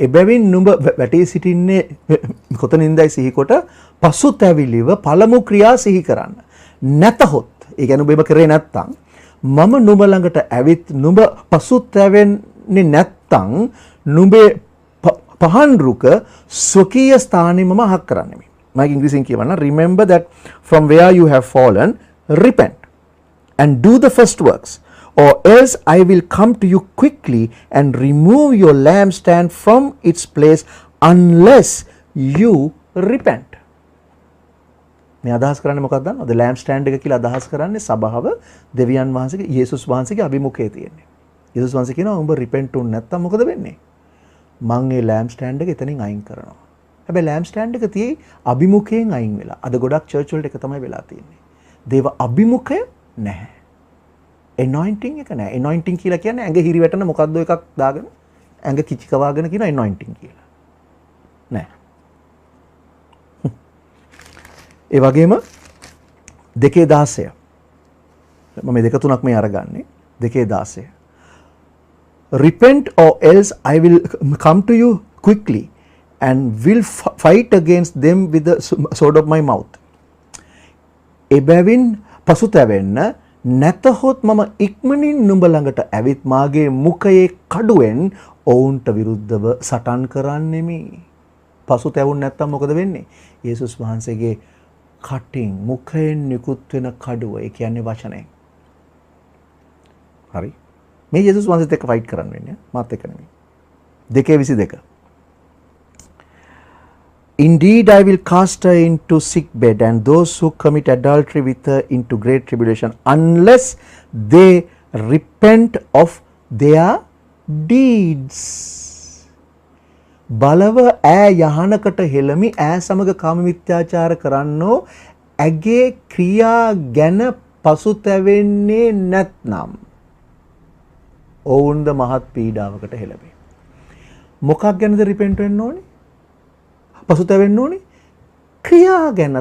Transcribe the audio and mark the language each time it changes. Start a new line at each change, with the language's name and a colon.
Sinhala: එබැවින් නුඹ වැටී සිටින්නේ කොතනින්දයි සිහිකොට පසුතැවිලිව පළමු ක්‍රියා සිහි කරන්න. නැතහොත් ඒ කියන්නේ ඔබ කරේ නැත්තම් මම නුඹ ළඟට ඇවිත් නුඹ පසුතැවෙන්නේ නැත්තම් නුඹේ පහන් රුක ස්වකීය ස්ථානෙ මම අහක් කරන්නෙමි. මම ඉංග්‍රීසියෙන් කියවන්න.
English: Remember that from where you have fallen, repent and do the first works, or else I will come to you quickly and remove your lampstand from its place unless you repent.
Sinhala: මේ අදහස් කරන්නේ මොකක්ද දන්නවද? lampstand එක කියලා අදහස් කරන්නේ සබාව දෙවියන් වහන්සේගේ යේසුස් වහන්සේගේ අභිමුඛයේ තියෙන්නේ. යේසුස් වහන්සේ කියනවා උඹ repent වුනේ නැත්තම් මොකද වෙන්නේ? මං ඒ lampstand එක එතනින් අයින් කරනවා. හැබැයි lampstand එක තියෙයි අභිමුඛයෙන් අයින් වෙලා. අද ගොඩක් church වලට එක තමයි වෙලා තියෙන්නේ. දේව අභිමුඛය නැහැ. anointing එක නැහැ. anointing කියලා කියන්නේ ඇඟ හිරි වැටෙන මොකද්ද එකක් දාගෙන ඇඟ කිචි කවාගෙන කියන anointing කියලා. නැහැ. ඒ වගේම 2:16 මම මේ දෙක තුනක් මේ අරගන්නේ
English: 2:16 repent or else I will come to you quickly and will fight against them with the sword of my mouth.
Sinhala: එබැවින් පසුතැවෙන්න නැතහොත් මම ඉක්මනින් නුඹ ළඟට ඇවිත් මාගේ මුඛයේ කඩුවෙන් ඔවුන්ට විරුද්ධව සටන් කරන්නෙමි. පසුතැවුන් නැත්තම් මොකද වෙන්නේ? යේසුස් වහන්සේගේ කටින් මුඛයෙන් නිකුත් වෙන කඩුව, ඒ කියන්නේ වචනය. හරි. මේ යේසුස් වහන්සේත් එක්ක ෆයිට් කරන්න වෙන්නේ මාත් එක්ක නෙමෙයි.
English: 2:22 Indeed, I will cast her into sick bed and those who commit adultery with her into great tribulation unless they repent of their deeds.
Sinhala: බලව ඈ යහනකට හෙළමි ඈ සමග කාම මිත්‍යාචාර කරන්නෝ ඇගේ ක්‍රියා ගැන පසුතැවෙන්නේ නැත්නම් ඔවුන්ද මහත් පීඩාවකට හෙළවේ. මොකක් ගැනද රිපෙන්ට් වෙන්න ඕනේ? පසුතැවෙන්න ඕනේ ක්‍රියා ගැන.